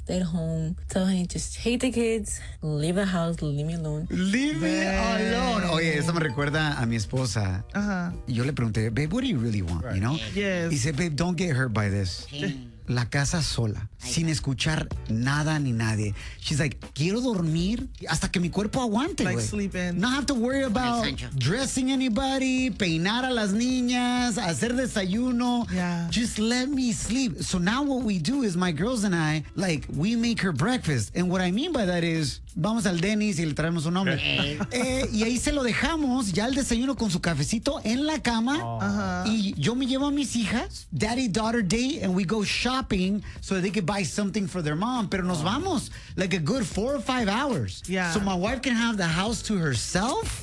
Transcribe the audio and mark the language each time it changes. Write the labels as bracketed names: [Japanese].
[English] At home, tell him just hate the kids, leave the house, leave me alone. [Spanish] Oye, eso me recuerda a mi esposa. Yo le pregunté, [English] babe, what do you really want? Right. You know? Yes. [Spanish] Y dice, [English] babe, don't get hurt by this. [Spanish] La casa sola, sin escuchar nada ni nadie. [English] She's like, [Spanish] quiero dormir hasta que mi cuerpo aguante, [English] like sleeping. Not have to worry about dressing anybody, [Spanish] peinar a las niñas, hacer desayuno. [English] Yeah. Just let me sleep. So now what we do is my girls and I, like, we make her breakfast. And what I mean by that is, [Spanish] vamos al Denny's y le traemos un hombre. Y ahí se lo dejamos, ya el desayuno con su cafecito en la cama. Y yo me llevo a mis hijas, [English] daddy-daughter date, and we go shopping so that they could buy something for their mom. [Spanish] Pero nos vamos [English] like a good 4 or 5 hours. Yeah. So my wife can have the house to herself.